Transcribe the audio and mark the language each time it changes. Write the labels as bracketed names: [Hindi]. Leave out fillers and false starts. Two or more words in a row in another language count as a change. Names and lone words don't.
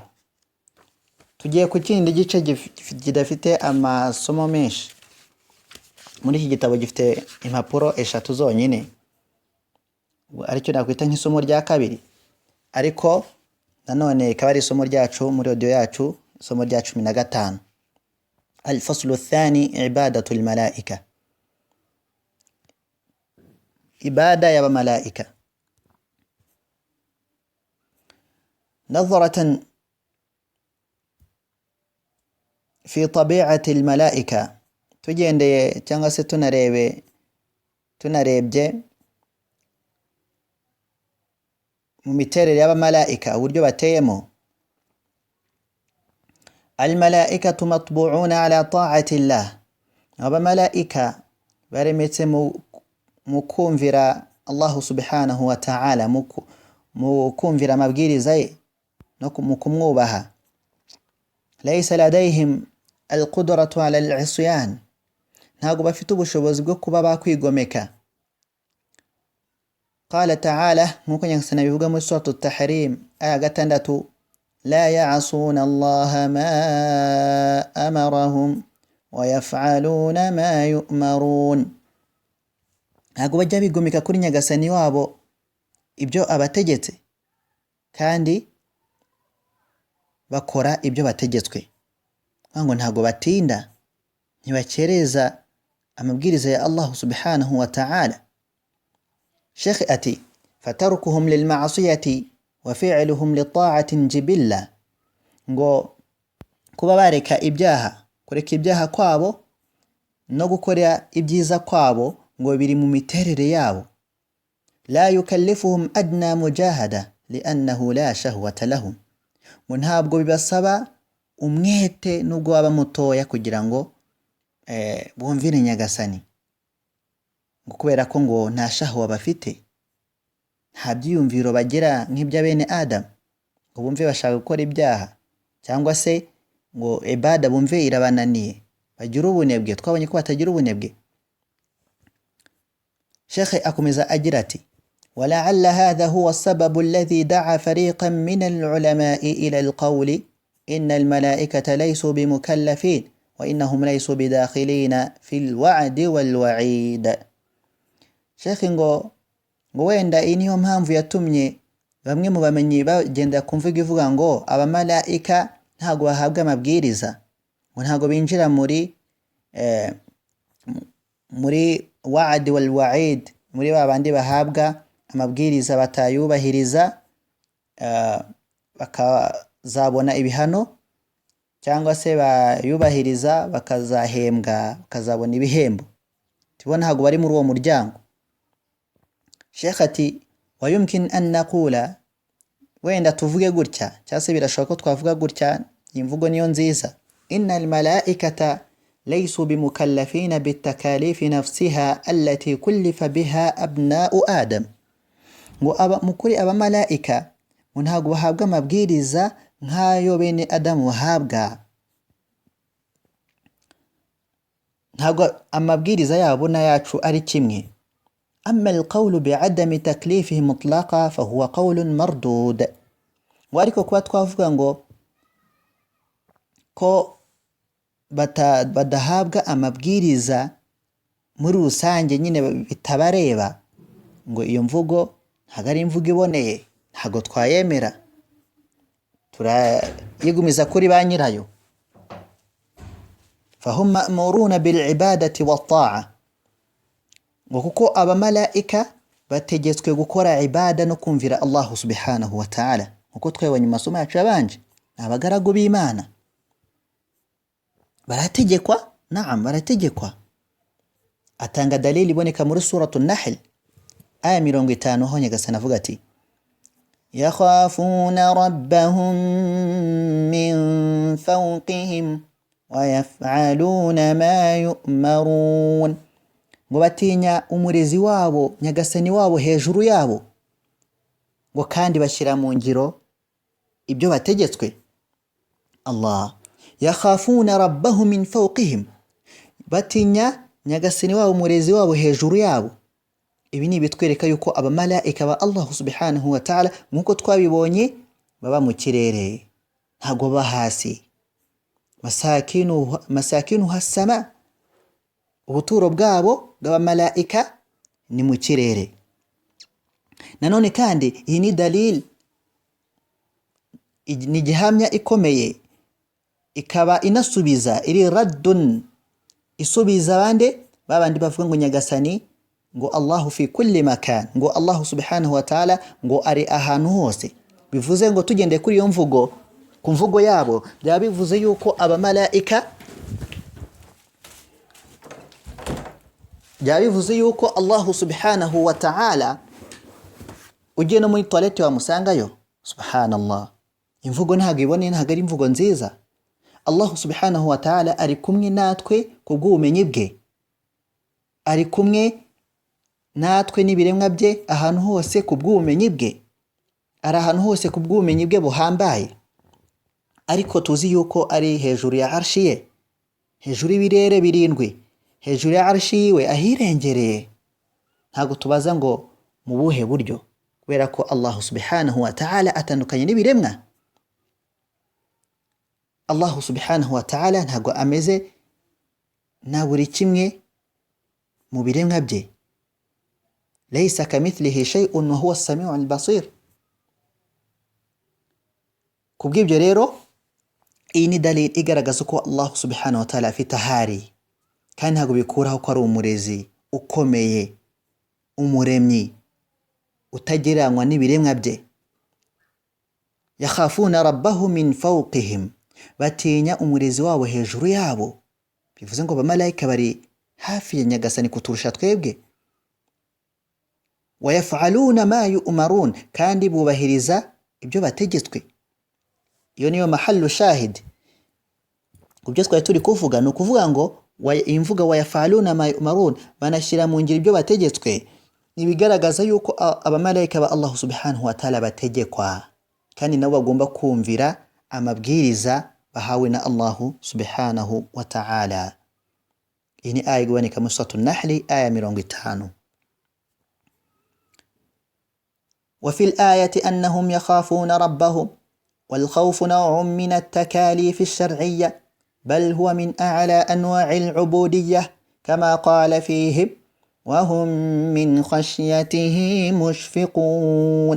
[Kinyarwanda] Tugiye ku kindi gice kidafite amasomo menshi. Muri iki gitabo gifite impapuro 3 zonyine, aricyo nakwita nk'isomo rya kabiri, ariko nanone ikaba ari isomo ryacu muri audio yacu, isomo rya 15. [Arabic] الفصل الثاني، عبادة الملائكة, [Kinyarwanda] ibada y'abamarayika. [Arabic] نظرة في طبيعة الملائكة, [Kinyarwanda] tugendeye cyangwa se tunarebye mu miterere y'abamarayika uburyo bateyemo. [Arabic] الملائكة مطبوعون على طاعة الله, [Kinyarwanda] abamarayika baremetse mu kumvira Allah [Arabic] سبحانه وتعالى, [Kinyarwanda] mu kumvira amabwiriza ye no mu kumwubaha. [Arabic] ليس لديهم القدرة على العصيان, [Kinyarwanda] ntago bafite ubushobozi bwo kuba bakwigomeka. [Arabic] قال تعالى, [Kinyarwanda] nkuko nyagasani bivuga muri [Arabic] سورة التحريم [Kinyarwanda] aya 6, [Arabic] لا يعصون الله ما أمرهم ويفعلون ما يؤمرون, [Kinyarwanda] ntago bajya bigomeka kuri nyagasani wabo ibyo abategetse, kandi bakora ibyo bategetswe. Ngo ntago batinda, ntibakereza amabwiriza ya Allah [Arabic] سبحانه وتعالى. [Kinyarwanda] Sheikh ati [Arabic] فتركهم للمعاصي وفعلهم للطاعة جبلة, [Kinyarwanda] ngo kuba bareka ibyaha, kureka ibyaha kwabo no gukora ibyiza kwabo, ngo biri mu miterere yabo. [Arabic] لا يكلفهم أدنى مجاهدة لأنه لا شهوة لهم, [Kinyarwanda] ngo ntabwo bibasaba umwete nubwo waba mutoya kugira ngo bumvire nyagasani, ngo kubera ko ngo nta shahwa bafite, nta byiyumviro bagira nk'ibya bene Adam, ngo bumve bashaka gukora ibyaha, cyangwa se ngo ibada bumve irabananiye, bagira ubunebwe. Twabonye ko batagira ubunebwe. Sheikh akomeza agira ati, [Arabic] ولعل هذا هو السبب الذي دعا فريقا من العلماء إلى القول إن الملائكة ليسوا بمكلفين وإنهم ليسوا بداخلين في الوعد والوعيد. [Kinyarwanda] Sheikh ngo wenda iyi niyo mpamvu yatumye bamwe mu bamenyi bagenda kumvuga ivuga ngo abamalaika ntago bahabwa amabwiriza, ngo ntago binjira muri [Arabic] وعد والوعيد, [Kinyarwanda] muri babandi bahabwa amabwiriza batayubahiriza bakazabona ibihano, cyangwa se bayubahiriza bakazahembwa bakazabona ibihembo. Tubona ntago bari muri uwo muryango. Sheikh ati [Arabic] ويمكن أن نقول, [Kinyarwanda] wenda tuvuge gutya cyangwa se birashoboka ko twavuga gutya, imvugo niyo nziza, [Arabic] إن الملائكة ليسوا بمكلفين بالتكليف نفسها التي كلف بها أبناء آدم. [Kinyarwanda] Ngo mukuri abamalaika ngo ntago bahabwa amabwiriza nk'ayo bene Adamu bahabwa. Ntago amabwiriza yabo n'ayacu ari kimwe. [Arabic] أما القول بعدم تكليفه مطلقا فهو قول مردود. [Kinyarwanda] wariko kuba twavuga ngo ko badahabwa amabwiriza muri rusange nyine bitabareba, ngo iyo mvugo ntago ari imvugo iboneye, ntago twayemera, turayigumiza kuri ba nyirayo. [Arabic] فهم مأمورون بالعبادة والطاعة. [Kinyarwanda] ngo kuko abamalaika bategetswe gukora ibada no kumvira Allah [Arabic] سبحانه وتعالى, [Kinyarwanda] kuko twebanye masomo yacu yabanje abagaragu b'Imana barategekwa. Naam, barategekwa. Atanga dalili iboneka muri [Arabic] سورة النحل [Kinyarwanda] aya 50 aho Nyagasani avuga ati [Arabic] يخافون ربهم من فوقهم ويفعلون ما يؤمرون. [Kinyarwanda] ngo batinya umurezi wabo Nyagasani wabo hejuru yabo, ngo kandi bashyira mu ngiro ibyo bategetswe. [Arabic] الله يخافون ربهم من فوقهم, [Kinyarwanda] batinya Nyagasani wabo umurezi wabo hejuru yabo. Ibi ni bitwereka yuko abamalaika ba Allah [Arabic] سبحانه وتعالى [Kinyarwanda] nkuko twabibonye baba mu kirere, ntago baba hasi. [Arabic] مساكن السماء, [Kinyarwanda] ubuturo bwabo bw'abamalaika ni mu kirere. Nanone kandi iyi ni dalil, ni gihamya ikomeye, ikaba inasubiza iri raddun, isubiza babandi bavuga ngo Nyagasani ngo [Arabic] الله في كل مكان, [Kinyarwanda] ngo Allah [Arabic] سبحانه وتعالى [Kinyarwanda] ngo ari ahantu hose. Bivuze ngo tugende kuri iyo mvugo, ku mvugo yabo byaba bivuze yuko abamalaika bivuze yuko Allah [Arabic] سبحانه وتعالى [Kinyarwanda] ugiye no muri toilette wamusangayo. Subhanallah, imvugo ntago ibone, ntago ari imvugo nziza. Allah [Arabic] سبحانه وتعالى [Kinyarwanda] ari kumwe natwe kubw'ubumenyi bwe, ari kumwe natwe n'ibiremwa bye ahantu hose kubw'ubumenyi bwe, ari ahantu hose kubw'ubumenyi bwe buhambaye. Ariko tuzi yuko ari hejuru ya arshi ye, hejuru y'ibirere birindwi, hejuru ya arshi yiwe ahirengereye. Ntago tubaza ngo mu buhe buryo, kubera ko Allah [Arabic] سبحانه وتعالى [Kinyarwanda] atandukanye n'ibiremwa. Allah [Arabic] سبحانه وتعالى [Kinyarwanda] ntago ameze na buri kimwe mu biremwa bye. [Arabic] ليس كمثله شيء وهو السميع البصير. [Kinyarwanda] Kubw'ibyo rero iyi ni dalil igaragaza ko Allah [Arabic] سبحانه وتعالى [Kinyarwanda] afite ahari, kandi ntago bikuraho ko ari umurezi ukomeye, umuremyi utagereranywa n'ibiremwa bye. [Arabic] يخافون ربهم من فوقهم, [Kinyarwanda] batinya umurezi wabo hejuru yabo. Bivuze ngo abamalaika bari hafi ya Nyagasani kuturusha twebwe. [Arabic] ويفعلون ما يؤمرون, [Kinyarwanda] kandi bubahiriza ibyo bategetswe. Iyo niyo [Arabic] محل الشاهد [Kinyarwanda] kubyo twari turi kuvuga, no kuvuga ngo imvuga [Arabic] ويفعلون ما يؤمرون, [Kinyarwanda] banashira mu ngiro ibyo bategetswe, nibigaragaza yuko abamalaika ba Allah [Arabic] سبحانه وتعالى [Kinyarwanda] bategekwa, kandi nabo bagomba kumvira amabwiriza bahawe na Allah [Arabic] سبحانه وتعالى. [Kinyarwanda] Iyi ni aya iboneka muri [Arabic] سورة النحل [Kinyarwanda] aya 50. [Arabic] وفي الآية أنهم يخافون ربهم، والخوف نوع من التكاليف الشرعية بل هو من أعلى أنواع العبودية كما قال فيهم وهم من خشيته مشفقون.